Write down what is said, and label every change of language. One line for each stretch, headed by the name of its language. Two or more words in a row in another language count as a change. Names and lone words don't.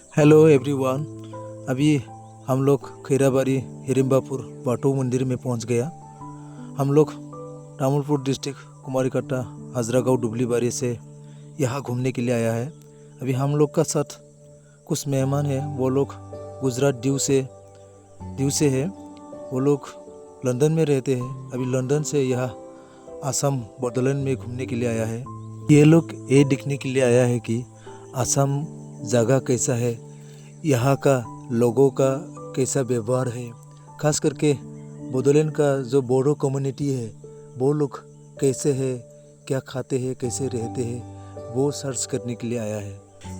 English: hello everyone.
Hindi: अभी हम लोग खैराबाड़ी हिरिम्बापुर बाटो मंदिर में पहुंच गया। हम लोग तामुलपुर डिस्ट्रिक्ट कुमारीकट्टा हजरागांव डुबलीबारी से यहाँ घूमने के लिए आया है। अभी हम लोग का साथ कुछ मेहमान हैं, वो लोग गुजरात दीव से है। वो लोग लंदन में रहते हैं। अभी लंदन से यहाँ आसाम बोडोलैंड में घूमने के लिए आया है। ये लोग ये देखने के लिए आया है कि आसाम जगह कैसा है, यहाँ का लोगों का कैसा व्यवहार है, खास करके बोडोलैंड का जो बोडो कम्युनिटी है वो लोग कैसे है, क्या खाते हैं, कैसे रहते हैं, वो सर्च करने के लिए आया है।